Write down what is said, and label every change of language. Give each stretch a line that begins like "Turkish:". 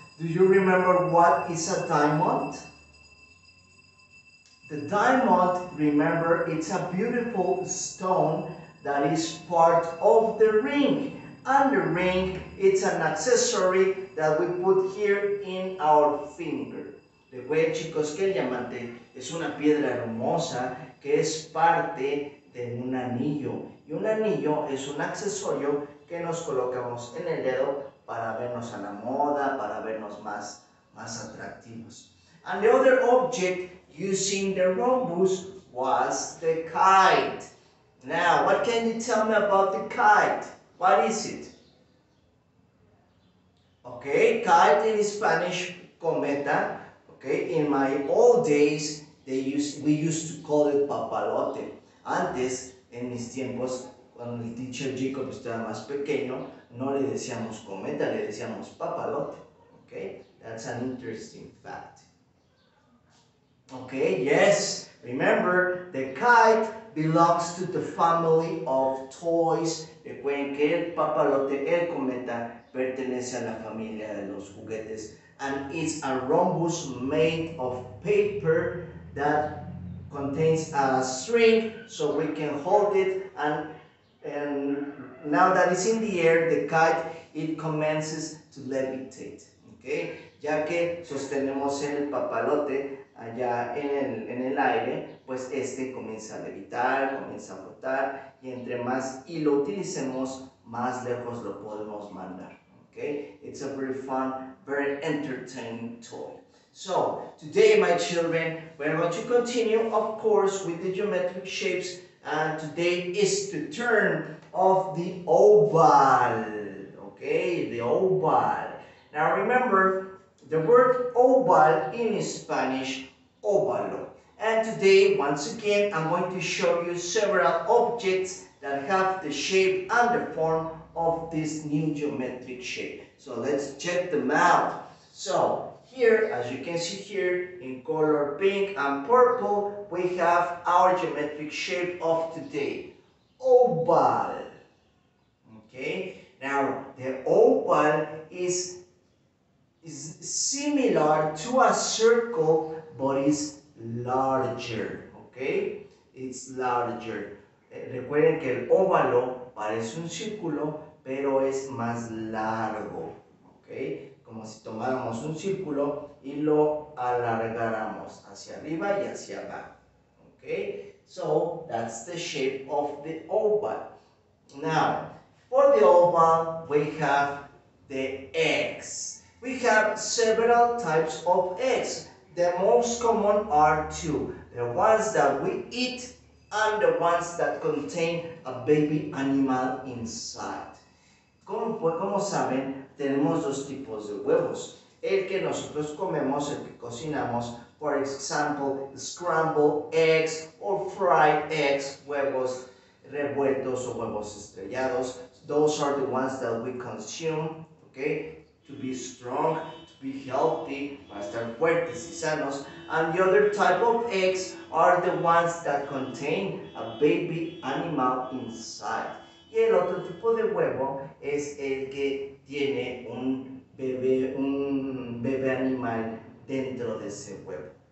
English: Do you remember what is a diamond? The diamond, remember, it's a beautiful stone that is part of the ring. And the ring, it's an accessory that we put here in our finger.
Spanish: Recuerden, chicos, que el diamante es una piedra hermosa que es parte de un anillo. Y un anillo es un accesorio que nos colocamos en el dedo para vernos a la moda, para vernos más atractivos.
English: And the other object using the rhombus was the kite. Now, what can you tell me about the kite? What is it? Okay, kite in Spanish, cometa. Okay, in my old days, we used to call it papalote.
Spanish: Antes, en mis tiempos, cuando el teacher Jacob estaba más pequeño, no le decíamos cometa, le decíamos papalote.
English: Okay, that's an interesting fact. Okay, yes, remember, the kite belongs to the family of toys.
Spanish: Recuerden que el papalote, el cometa, pertenece a la familia de los juguetes.
English: And it's a rhombus made of paper that contains a string so we can hold it, and now that it's in the air, the kite, it commences to levitate. Okay?
Spanish: Ya que sostenemos el papalote allá en el aire, pues este comienza a levitar, comienza a flotar, y entre más y lo utilicemos, más lejos lo podemos mandar.
English: Okay? It's a very fun, very entertaining toy. So, today, my children, we're going to continue, of course, with the geometric shapes, and today is the turn of the oval. Okay, the oval. Now, remember, the word oval in Spanish, óvalo. And today, once again, I'm going to show you several objects that have the shape and the form of this new geometric shape. So let's check them out. So here, as you can see here, in color pink and purple, we have our geometric shape of today, oval. Okay, now the oval is similar to a circle, but is larger. Okay, it's larger.
Spanish: Recuerden que el óvalo parece un círculo, pero es más largo. Okay, como si tomáramos un círculo y lo alargáramos hacia arriba y hacia abajo.
English: Okay, so that's the shape of the oval. Now, for the oval, we have the eggs. We have several types of eggs. The most common are two. The ones that we eat and the ones that contain a baby animal inside.
Spanish: Como saben, tenemos dos tipos de huevos. El que nosotros comemos, el que cocinamos,
English: for example, scrambled eggs or fried eggs,
Spanish: huevos revueltos o huevos estrellados.
English: Those are the ones that we consume, okay, to be strong, to be healthy,
Spanish: para estar fuertes y sanos.
English: And the other type of eggs are the ones that contain a baby animal inside.
Spanish: Y el otro tipo de huevo es el que tiene un bebé animal dentro de ese huevo.